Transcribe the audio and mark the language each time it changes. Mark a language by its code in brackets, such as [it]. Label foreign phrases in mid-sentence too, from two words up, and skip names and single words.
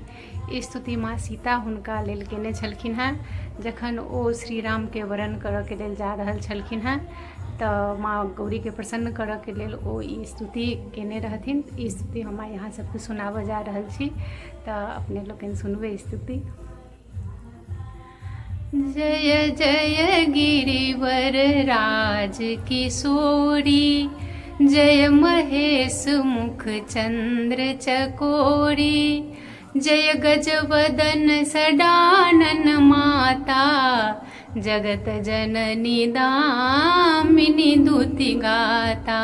[mai] ई स्तुति माँ सीता हुनका लेल केने छलखिन हैं जखन ओ श्री राम के वरण करऽ के लेल जा रहल छलखिन हैं। तो माँ गौरी के प्रसन्न करऽ के लेल ओ ई स्तुति केने रहथिन। ई स्तुति हम आइ अहाँ सबके सुनाबऽ जा रहल छी। तो अपने लोकनि सुनबै स्तुति। [awa] जय जय गिरिवर राज किशोरी, जय महेश मुख चंद्र चकोरी, जय गजवदन सडानन माता, जगत जननी दामिनी दूति गाता।